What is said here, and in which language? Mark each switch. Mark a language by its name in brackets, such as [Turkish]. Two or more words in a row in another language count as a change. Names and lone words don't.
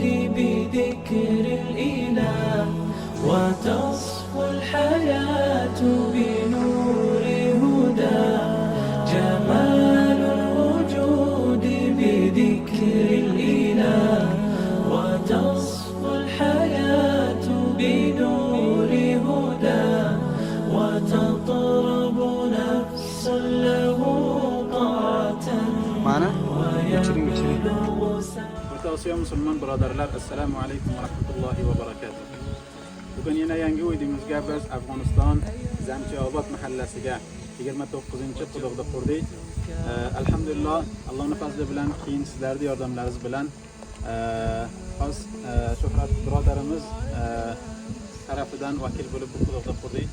[Arabic] بذكر الإله وتصفو الحياة بنور هدى جمال الوجود بذكر الإله وتصفو الحياة بنور هدى وتطرب نفس له طاعة [Uzbek] O'rta Osiyo musulmon birodarlar, [Arabic] السلام عليكم ورحمة الله وبركاته. [Uzbek] Bugun yana yangi videomizga biz Afg'oniston Zamchiobod mahallasiga 29-quduqda qurdik. Alhamdulillah, Allohning fazli bilan, keyin sizlarning yordamlaringiz bilan xos Shuhrat birodarimiz tarafidan vakil bo'lib bu quduqda qurdik.